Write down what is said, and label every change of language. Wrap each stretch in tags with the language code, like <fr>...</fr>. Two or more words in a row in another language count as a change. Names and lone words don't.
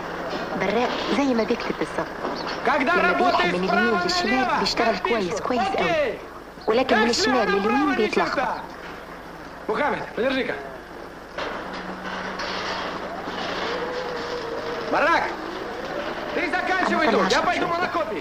<ar>براق زي ما بيكتب بالظبط.</ar> <ru>Когда</ru> <ar>لما بينقل</ar> <ru>работает</ru> <ar>من اليمين للشمال بيشتغل كويس قوي، ولكن من الشمال لليمين بيتلخبط.</ar> <ru>Мухаммед, подержи-ка. Барак, ты заканчивай тут, я пойду монокопий.</ru>